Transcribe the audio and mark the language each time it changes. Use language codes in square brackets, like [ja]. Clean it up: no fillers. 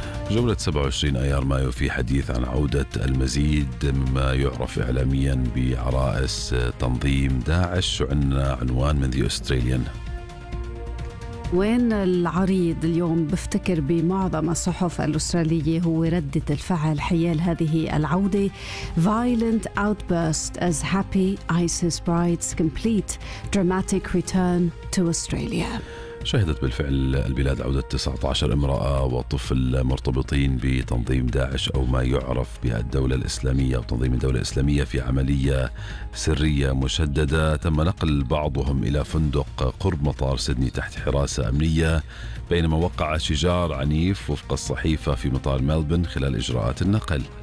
[ar] جملة 27 أيار مايو في حديث عن عودة المزيد مما يعرف إعلاميا بعرائس تنظيم داعش وعنا عنوان من The Australian. وين العريض اليوم بفتكر بمعظم الصحف الأسترالية هو ردة الفعل حيال هذه العودة. [en] Violent outburst as happy ISIS brides complete dramatic return to Australia. [ar] شهدت بالفعل البلاد عودة 19 امرأة وطفل مرتبطين بتنظيم داعش أو ما يعرف بالدولة الإسلامية أو تنظيم الدولة الإسلامية في عملية سرية مشددة. تم نقل بعضهم إلى فندق قرب مطار سيدني تحت حراسة أمنية بينما وقع شجار عنيف وفق الصحيفة في مطار ملبن خلال إجراءات النقل.